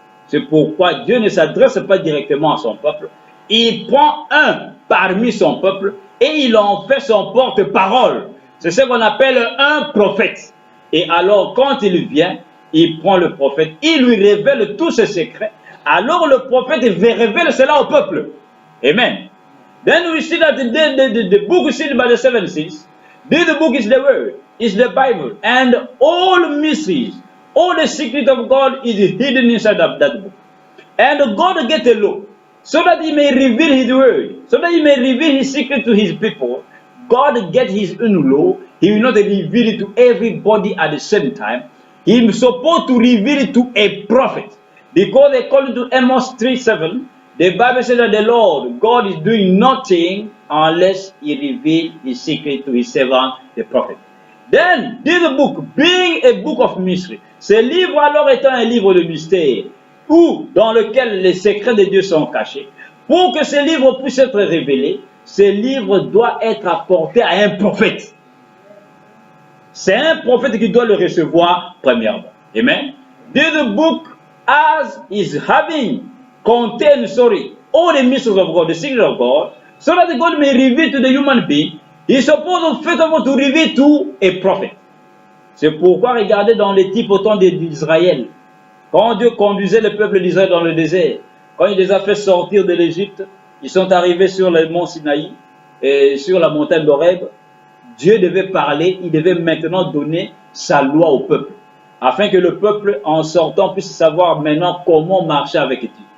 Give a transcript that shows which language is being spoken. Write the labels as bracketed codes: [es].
[fr] C'est pourquoi Dieu ne s'adresse pas directement à son peuple. Il prend un parmi son peuple et il en fait son porte-parole. C'est ce qu'on appelle un prophète. Et alors, quand il vient, il prend le prophète, il lui révèle tous ses secrets. Alors, le prophète révèle cela au peuple. Amen. [en] Then we see that the book sealed by the 7 seals, this book is the word, is the Bible, and all mysteries, all the secret of God is hidden inside of that book. And God gets a law, so that he may reveal his word, so that he may reveal his secret to his people. God gets his own law. He will not reveal it to everybody at the same time. He is supposed to reveal it to a prophet. Because according to Amos 3:7, the Bible says that the Lord, God is doing nothing unless he reveals his secret to his servant, the prophet. Then, this book, being a book of mystery, [fr] ce livre alors étant un livre de mystère, dans lequel les secrets de Dieu sont cachés, pour que ce livre puisse être révélé, ce livre doit être apporté à un prophète. C'est un prophète qui doit le recevoir premièrement. Amen. [en] This book, as is having contains, all the mysteries of God, the secret of God, so that God may reveal to the human being, he is supposed first of all to reveal to a prophet. [fr] C'est pourquoi regardez dans les types au temps d'Israël, quand Dieu conduisait le peuple d'Israël dans le désert, quand il les a fait sortir de l'Égypte, ils sont arrivés sur le mont Sinaï et sur la montagne d'Horeb. Dieu devait parler, il devait maintenant donner sa loi au peuple, afin que le peuple, en sortant, puisse savoir maintenant comment marcher avec Dieu.